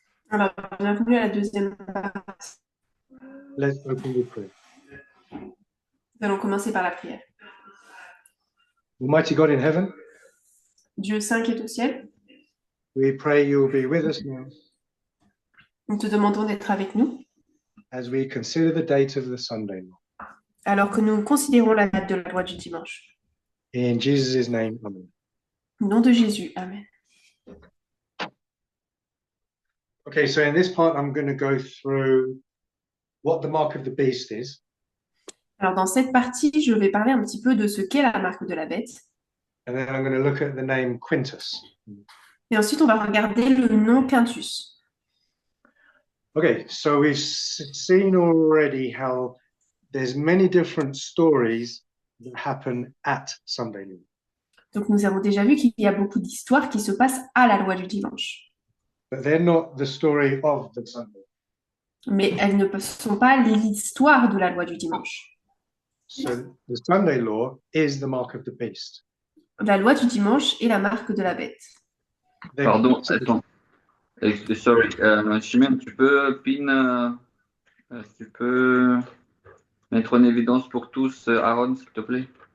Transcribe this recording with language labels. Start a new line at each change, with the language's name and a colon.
French: Alors, bienvenue à la deuxième partie.
English: Let's open with prayer.
French: Nous allons commencer par la prière.
English: Almighty God in heaven,
French: Dieu saint qui est au ciel,
English: we pray you will be with us now
French: nous te demandons d'être avec nous
English: as we consider the date of the Sunday law.
French: alors que nous considérons la date de la loi du dimanche.
English: In Jesus' name, amen.
French: Au nom de Jésus, Amen.
English: Okay, so in this part, I'm going to go through what the mark of the beast is,
French: Alors, dans cette partie, je vais parler un petit peu de ce qu'est la marque de la bête.
English: and then I'm going to look at the name Quintus.
French: Et ensuite, on va regarder le nom Quintus.
English: Okay, so we've seen already how there's many different stories that happen at Sunday law.
French: Donc, nous avons déjà vu qu'il y a beaucoup d'histoires qui se passent à la loi du dimanche.
English: But they're not the story of the Sunday.
French: Mais elles ne sont pas l'histoire de la loi du dimanche.
English: So the Sunday law is the mark of the beast.
French: La loi du dimanche est la marque de la bête.
English: They-
French: Pardon, attends.
English: Sorry,
French: Chimène, tu peux tu peux mettre en évidence pour tous Aaron, s'il te plaît?